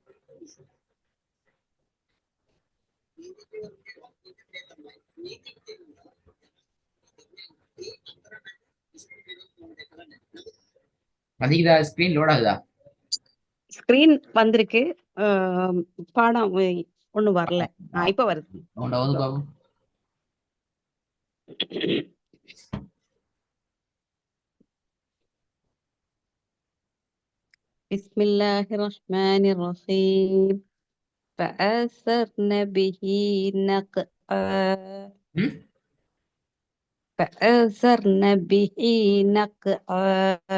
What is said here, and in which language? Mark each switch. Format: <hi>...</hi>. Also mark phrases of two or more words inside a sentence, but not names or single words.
<ta>அதிகதா</ta> <en>screen load</en> <ta>ஆகுதா? ஸ்கிரீன் வந்திருக்கு. பாடம் ஒண்ணும் வரல. இப்ப வருது. வந்து பாப்போம்.</ta> <ar>بسم الله الرحمن الرحيم فأثرن به نقعا فأثرن به نقعا</ar>